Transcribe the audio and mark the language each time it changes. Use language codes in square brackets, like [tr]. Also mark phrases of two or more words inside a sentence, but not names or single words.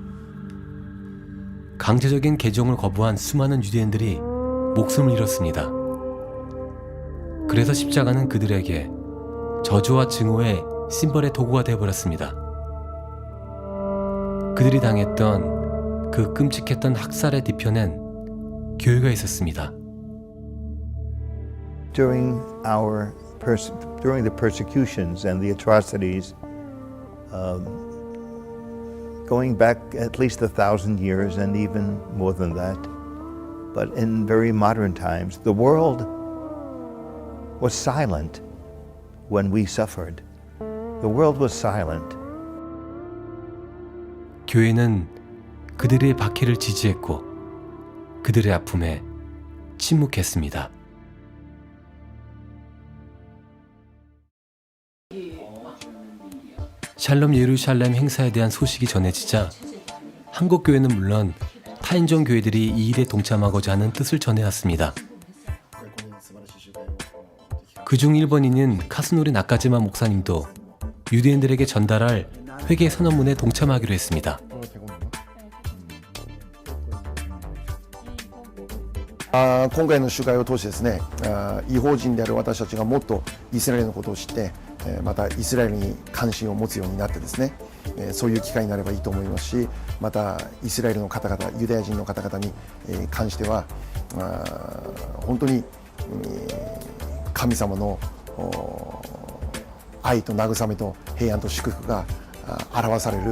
[ko] 강제적인 개종을 거부한 수많은 유대인들이 목숨을 잃었습니다. 그래서 십자가는 그들에게 저주와 증오의 심벌의 도구가 되어버렸습니다. 그들이 당했던 그 끔찍했던 학살의 뒤편엔 교회가 있었습니다. [en] During the persecutions and the atrocities, going back at least 1,000 years and even more than that, but in very modern times, the world was silent when we suffered. The world was silent. [ko] 교회는 그들의 박해를 지지했고 그들의 아픔에 침묵했습니다. 샬롬 예루살렘 행사에 대한 소식이 전해지자 한국 교회는 물론 타인종 교회들이 이 일에 동참하고자 하는 뜻을 전해왔습니다. 그중 1번인인 카스노리 나카지마 목사님도 유대인들에게 전달할 회개 선언문에 동참하기로 했습니다. [ja] 今回の集会を通してですね、違法人である私たちがもっとイスラエルのことを知って、またイスラエルに関心を持つようになってですね、そういう機会になればいいと思いますし、またイスラエルの方々、ユダヤ人の方々に関しては、本当に神様の愛と慰めと平安と祝福が表される。